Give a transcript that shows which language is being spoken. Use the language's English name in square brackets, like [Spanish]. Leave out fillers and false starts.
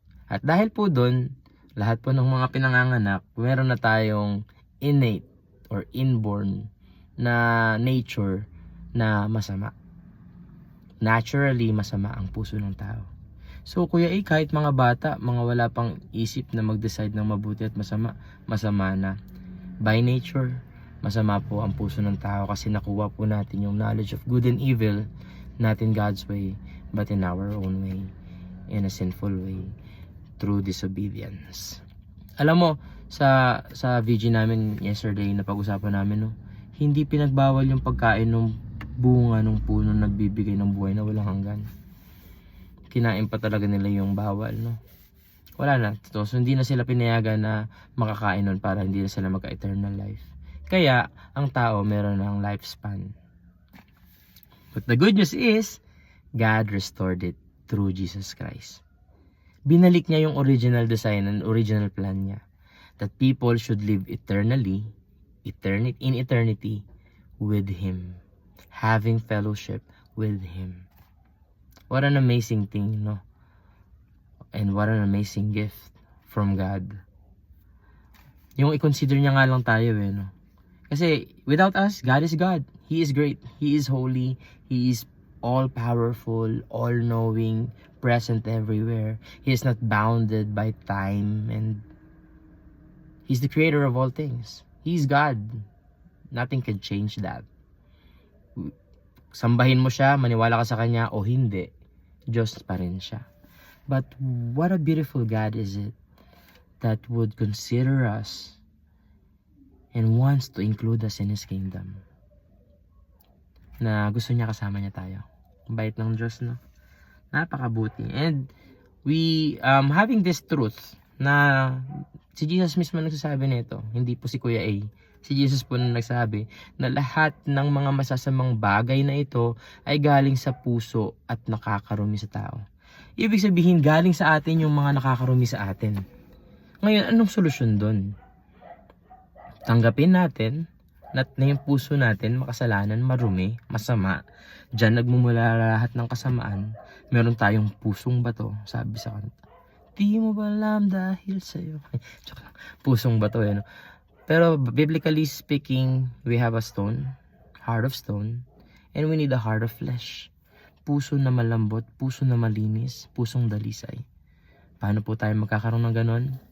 [Filipino] At dahil po doon, lahat po ng mga pinanganganak, meron na tayong [English] innate or inborn [Filipino] na nature na masama. Naturally, masama ang puso ng tao. So, Kuya A, kahit mga bata, mga wala pang isip na mag-decide ng mabuti at masama, masama na. [English] By nature, [Filipino] masama po ang puso ng tao kasi nakuha po natin yung [English] knowledge of good and evil, not in God's way, but in our own way, in a sinful way, through disobedience. [Filipino] Alam mo, sa VG namin yesterday na pag-usapan namin, no, hindi pinagbawal yung pagkain ng bunga ng puno nagbibigay ng buhay na walang hanggan. Kinain pa talaga nila yung bawal, no. wala na. So, hindi na sila pinayagan na makakain nun para hindi na sila magka-eternal life. Kaya, ang tao meron ng lifespan. [English] But the good news is, God restored it through Jesus Christ. [Filipino] Binalik niya yung [English] original design and original plan niya. That people should live eternally, in eternity with Him. Having fellowship with Him. What an amazing thing, no? And what an amazing gift from God. [Filipino] Yung i-consider niya nga lang tayo no? [English] Kasi without us, God is God. He is great. He is holy. He is all-powerful, all-knowing, present everywhere. He is not bounded by time, and He's the creator of all things. He's God. Nothing can change that. [Filipino] Sambahin mo siya, maniwala ka sa Kanya o hindi, Diyos pa rin siya. [English] But what a beautiful God is it that would consider us and wants to include us in His kingdom. [Filipino] Na gusto niya kasama niya tayo. Ang bait ng Diyos, no? Napakabuti. [English] And we, having this truth [Filipino] na si Jesus mismo nagsasabi nito, hindi po si Kuya A. Si Jesus po na nagsabi na lahat ng mga masasamang bagay na ito ay galing sa puso at nakakarumi sa tao. Ibig sabihin, galing sa atin yung mga nakakarumi sa atin. Ngayon, anong solusyon doon? Tanggapin natin na yung puso natin makasalanan, marumi, masama. Diyan nagmumula lahat ng kasamaan. Meron tayong pusong bato, sabi sa kanta. Di mo ba alam dahil sa'yo? Pusong bato no? [English] Pero biblically speaking, we have a stone, heart of stone, and we need a heart of flesh. [Filipino] Puso na malambot, puso na malinis, pusong dalisay. Paano po tayo magkakaroon ng ganon?